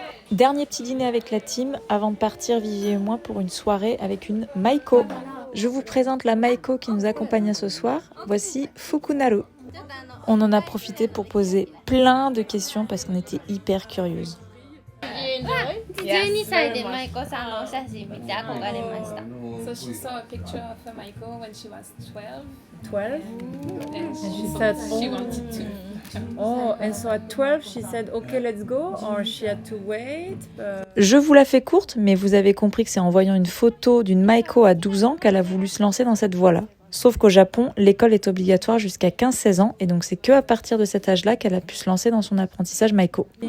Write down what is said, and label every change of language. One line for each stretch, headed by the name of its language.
French: Dernier petit dîner avec la team avant de partir, Vivi et moi, pour une soirée avec une Maiko. Je vous présente la Maiko qui nous accompagne ce soir. Voici Fukunaru. On en a profité pour poser plein de questions parce qu'on était hyper curieuses.
Japanese: 12歳で舞子さんのお写真見て憧れました。
English: So she saw a picture of her Michael when she was 12. 12? And She said, she wanted to. oh, and so at 12 she said, okay, let's go, or she had to wait.
French: Je vous la fais courte, mais vous avez compris que c'est en voyant une photo d'une Maiko à 12 ans qu'elle a voulu se lancer dans cette voie-là. Sauf qu'au Japon, l'école est obligatoire jusqu'à 15-16 ans, et donc c'est que à partir de cet âge-là qu'elle a pu se lancer dans son apprentissage Maiko.